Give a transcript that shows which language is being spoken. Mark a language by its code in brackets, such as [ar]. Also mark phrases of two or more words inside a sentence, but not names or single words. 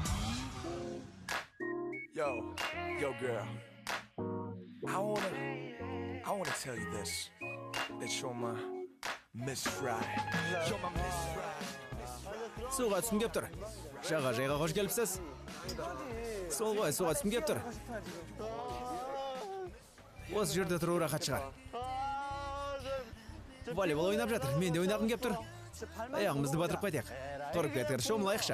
[en] Yo, girl. I wanna I want to tell you this, that you're my Miss Right. You're my Miss Right. [kk] Суға түскім кеп тұр. Жағажайға қош келіпсіз. Сол ғой, суға түскім кеп тұр. Осы жерде тұру рахат шығар. Волейбол ойнап жатыр, мен де ойнағым кеп тұр. Аяғымызды батырып қайтайық. Тұрып кетер, шомылайықшы.